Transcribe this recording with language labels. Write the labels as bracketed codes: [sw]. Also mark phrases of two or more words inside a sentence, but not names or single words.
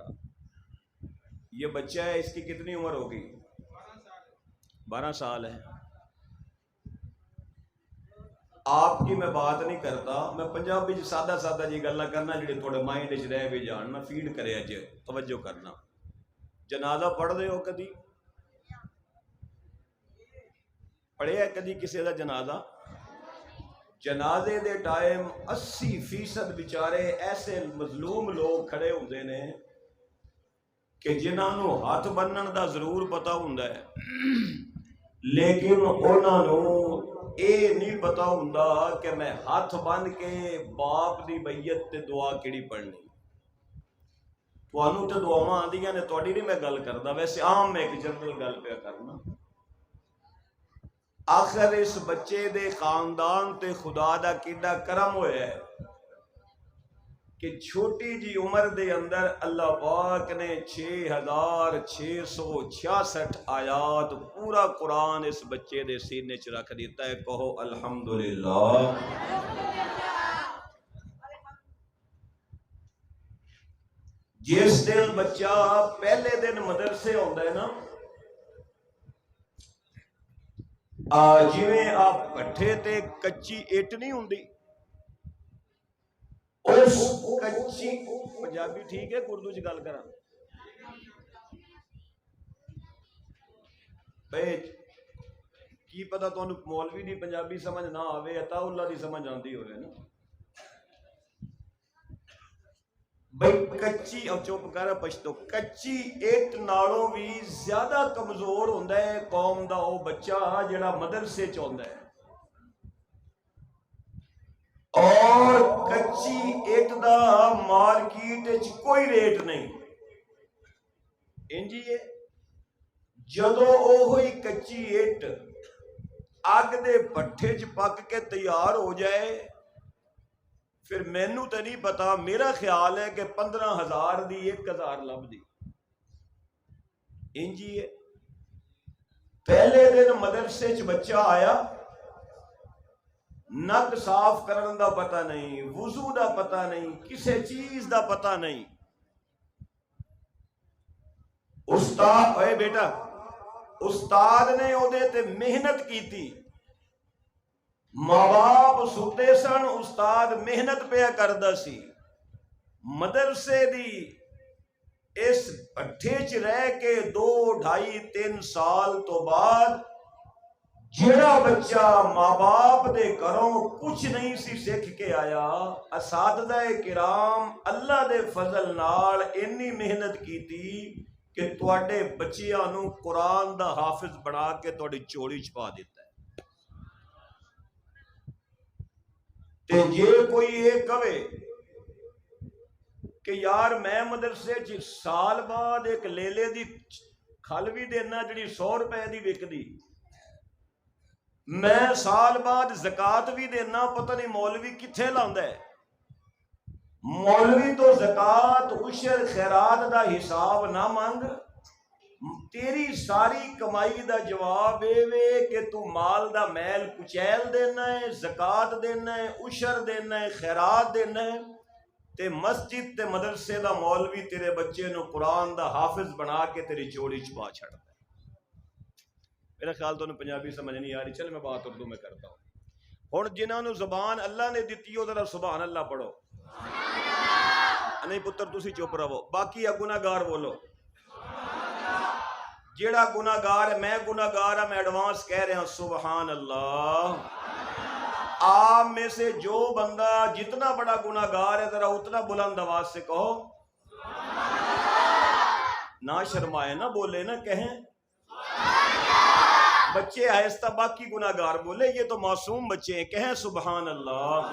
[ur] یہ بچہ ہے، اس کی کتنی عمر ہوگی؟ 12 سال ہے۔ آپ کی میں بات نہیں کرتا، [pa] میں پنجابی سادہ سادہ جی گلا کرنا جڑے تھوڑے مائنڈ چ رہ بھی جان نا، فیڈ کرے اج توجہ کرنا۔ جنازہ پڑھ دے ہو کدی؟ پڑھیا کدی کسی دا جنازہ؟ جنازے دے ٹائم 80% بیچارے ایسے مظلوم لوگ کھڑے ہوندے نے کہ جنہاں نو ہاتھ بنن دا ضرور پتہ ہوندا ہے، لیکن انہاں نو اے نہیں پتا ہوندا کہ میں ہاتھ بن کے باپ دی بیعت تے دعا کیڑی پڑھنی۔ تانوں تے دعاواں آندیاں نے، تہاڈی نہیں میں گل کردا، ویسے عام میں ایک جنرل گل پیا کرنا۔ آخر اس بچے دے خاندان تے خدا دا کیڈا کرم ہویا ہے کہ چھوٹی جی عمر دے اندر اللہ پاک نے 6666 آیات پورا قرآن اس بچے دے سینے چ رکھ دیتا ہے۔ [ur] کہو الحمدللہ۔ [pa] جس دن بچہ پہلے دن مدرسے آندا ہے نا، جویں آپ پٹھے تے کچی اٹ نہیں ہوندی، اس کچی پنجابی ٹھیک ہے، اردو چ گل کراں بھائی، کی پتہ تانوں مولوی دی پنجابی سمجھ نہ آوے، عطا اللہ دی سمجھ آندی ہوئے نا بھائی۔ کچی او چپ کر پشتو، کچی اٹ نالوں بھی زیادہ کمزور ہوندا ہے قوم دا او بچہ جڑا مدرسے چ ہوندا ہے، اور کچی اٹ دا مارکیٹ وچ کوئی ریٹ نہیں۔ انجی ہے جدو اوہی کچی اٹ اگ دے پٹھے چ پک کے تیار ہو جائے، پھر مینوں تے نہیں پتا، میرا خیال ہے کہ 15,000 دی 1,000 لب دی۔ انجی ہے پہلے دن مدرسے چ بچہ آیا، نک صاف کرن دا پتہ نہیں، وضو دا پتہ نہیں، کسے چیز دا پتہ نہیں۔ استاد اے بیٹا، استاد نے او دے تے محنت کیتی، ماں باپ ستے سن، استاد محنت پیا کردا سی، مدرسے دی اس بھٹھے چ رہ کے 2 2.5 3 سال تو بعد جڑا بچہ ماں باپ دے گھروں کچھ نہیں سی سکھ کے آیا، اساتذہ کرام اللہ دے فضل نال اتنی محنت کیتی کہ تواڈے بچیاں نو قرآن دا حافظ بنا کے تواڈی چوڑی چ پا دیتا ہے۔ تے جے کوئی یہ کہے کہ یار میں مدرسے چ سال بعد ایک لیلے دی کھل بھی دینا جڑی 100 روپے دی وکدی، میں سال بعد زکات بھی دینا، پتہ نہیں مولوی کتھے لاندا ہے۔ مولوی تو زکات عشر خیرات دا حساب نہ مانگ، تیری ساری کمائی دا جواب اے وے کہ تو مال دا میل کچیل دینا ہے، زکات دینا ہے، عشر دینا ہے، خیرات دینا ہے، تے مسجد تے مدرسے دا مولوی تیرے بچے نو قرآن دا حافظ بنا کے تیری چوڑی چ پا چھڑتا ہے۔ [ur] میرا خیال تو پنجابی سمجھ نہیں آ رہی، چل میں بات اردو میں کرتا ہوں۔ [pa] ہن جنہاں نو زبان اللہ نے دتی ہو ذرا [ar] سبحان اللہ [pa] پڑھو۔ نہیں پتر تسی چپ رہو، باقی گناہگار بولو۔ جیڑا گناہگار ہے، میں گناہگار ہاں، [ur] میں ایڈوانس کہہ رہا ہوں [ar] سبحان اللہ۔ [ur] آپ میں سے جو بندہ جتنا بڑا گناہگار ہے ذرا اتنا بلند آواز سے کہو نہ شرمائے، نہ بولے، نہ کہیں بچے آہستہ، باقی گناہگار بولے، یہ تو معصوم بچے ہیں، کہیں [ar] سبحان اللہ۔